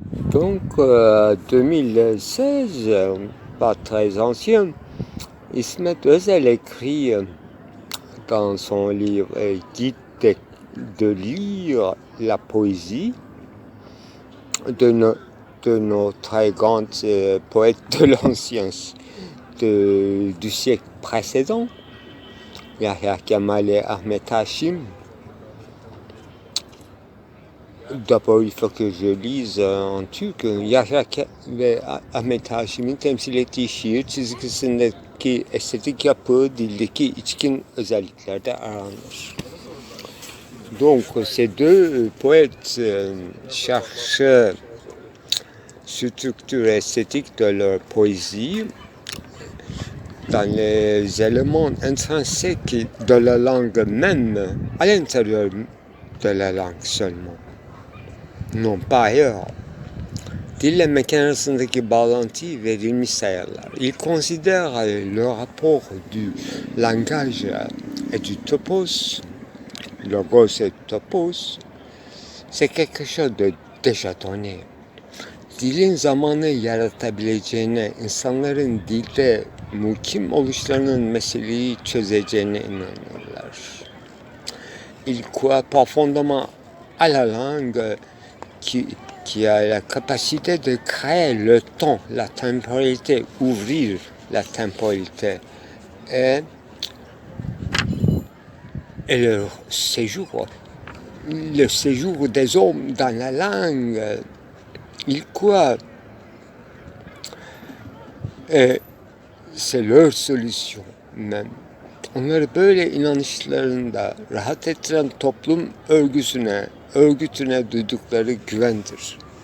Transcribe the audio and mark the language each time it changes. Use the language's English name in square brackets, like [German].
[French] Donc, 2016, pas très ancien, İsmet Özel écrit dans son livre Guide de lire la poésie de nos très grands poètes de l'ancien du siècle précédent, Yahya Kemal et Ahmet Hachim. D'abord, il faut que je lise en Türk. [Turkish] Yahya ve Ahmet Haşim'in temsil ettiği şiir çizgisindeki estetik yapı dildeki içkin özelliklerde aranır. [French] Donc, ces deux poètes cherchent structure esthétique de leur poésie dans les éléments intrinsèques de la langue même, à l'intérieur de la langue seulement. Non, pas ailleurs. [Turkish] Dille mekan arasındaki bağlantıyı verilmiş sayarlar. [French] Il considère le rapport du langage et du topos logos et topos, c'est quelque chose de déjà donné. [Turkish] Dilin zamanı yaratabileceğine, insanların dilde mukim oluşlarının meseleyi çözeceğine inanırlar. [French] Ils croient profondément à la langue qui a la capacité de créer le temps, la temporalité, ouvrir la temporalité. Et le séjour des hommes dans la langue, ils croient, et c'est leur solution même. [Turkish] Onları böyle inanışlarında rahat ettiren toplum örgütüne duydukları güvendir.